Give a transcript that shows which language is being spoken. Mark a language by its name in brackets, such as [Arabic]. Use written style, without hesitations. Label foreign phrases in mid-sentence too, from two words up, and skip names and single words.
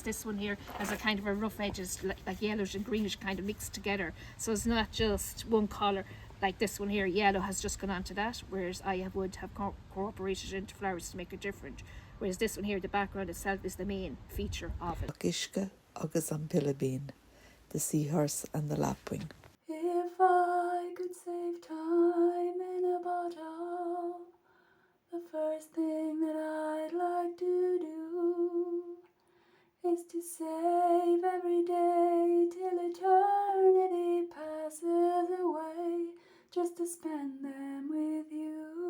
[English] This one here has a kind of a rough edges like yellowish and greenish kind of mixed together. So it's not just one colour. Like this one here, yellow has just gone onto that, whereas I would have incorporated into flowers to make it different. Whereas this one here, the background itself is the main feature of it. [Irish] Eachuisce agus an Pilibín, [English] the seahorse and the lapwing. If I could save time in a bottle, the first thing that I'd like to do is to save every day till eternity passes away, just to spend them with you.